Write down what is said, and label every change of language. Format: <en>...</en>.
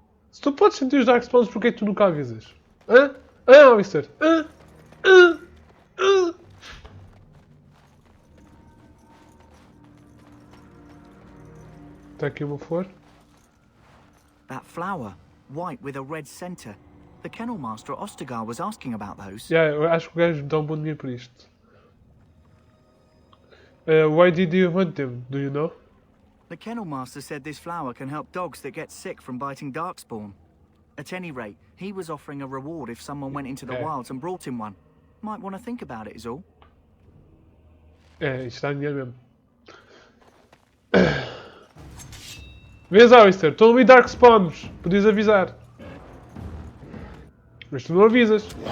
<pt>Se tu podes sentir os Darkspawns, porquê que tu nunca avisas? Hã? Hã, Mister? Hã? Hã? Hã? Está aqui uma flor.</pt> <en>That flower, white with a red center. The Kennel Master at Ostagar was asking about those.</en> <pt>Yeah, eu acho que o gajo dá um bom dinheiro por isto.</pt> <en>Why did you want them? Do you know? The Kennel Master said this flower can help dogs that get sick from biting Darkspawn. At any rate, he was offering a reward if someone went into the wilds and brought him one. Might want to think about it is all.</en> <pt>É, isto dá dinheiro mesmo. Vês, Alistair, estão ali Darkspawns. Podias avisar. Mas tu não avisas.</pt>